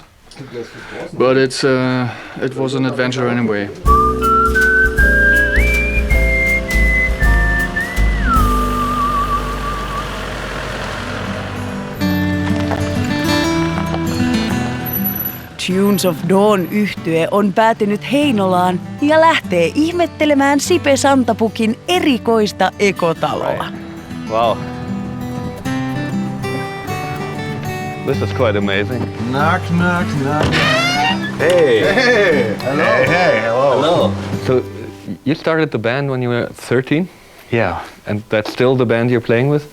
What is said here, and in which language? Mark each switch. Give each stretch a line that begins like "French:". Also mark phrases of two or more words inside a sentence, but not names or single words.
English: But it was an adventure anyway.
Finnish: Tunes of Dawn -yhtye on päätynyt Heinolaan ja lähtee ihmettelemään Sipe Santapukin erikoista ekotaloa.
English: Wow. This is quite amazing. Knock, knock, knock. Hey! Hey! Hello! Hey, hello! Hello! So, you started the band when you were 13? Yeah. And that's still the band you're playing with?